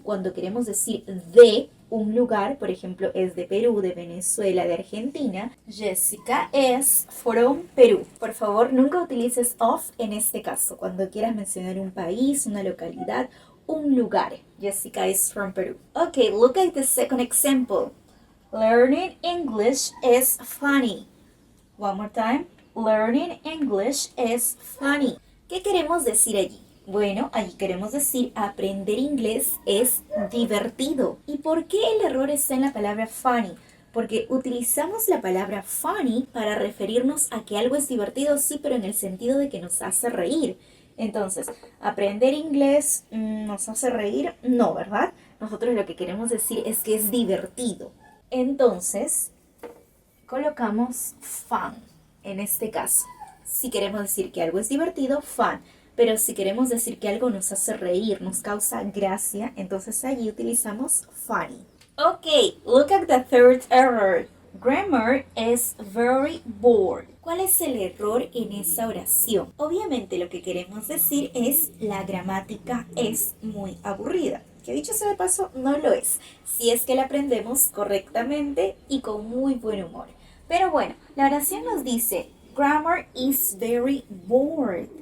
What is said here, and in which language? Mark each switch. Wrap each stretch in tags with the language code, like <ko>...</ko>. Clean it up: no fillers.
<es>Cuando queremos decir de un lugar, por ejemplo, es de Perú, de Venezuela, de Argentina, Jessica es from Perú. Por favor, nunca utilices of en este caso, cuando quieras mencionar un país, una localidad, un lugar.</es> <en>Jessica is from Peru. Okay, look at the second example. Learning English is funny. One more time. Learning English is funny.</en> <es>¿Qué queremos decir allí? Bueno, allí queremos decir aprender inglés es divertido. ¿Y por qué el error está en la palabra funny? Porque utilizamos la palabra funny para referirnos a que algo es divertido, sí, pero en el sentido de que nos hace reír. Entonces, aprender inglés nos hace reír, no, ¿verdad? Nosotros lo que queremos decir es que es divertido. Entonces, colocamos fun en este caso. Si queremos decir que algo es divertido, fun. Pero si queremos decir que algo nos hace reír, nos causa gracia, entonces allí utilizamos funny.</es> <en>Okay, look at the third error. Grammar is very bored.</en> <es>¿Cuál es el error en esa oración? Obviamente lo que queremos decir es la gramática es muy aburrida. Que dicho sea de paso, no lo es. Si es que la aprendemos correctamente y con muy buen humor. Pero bueno, la oración nos dice</es> <en>Grammar is very bored.</en>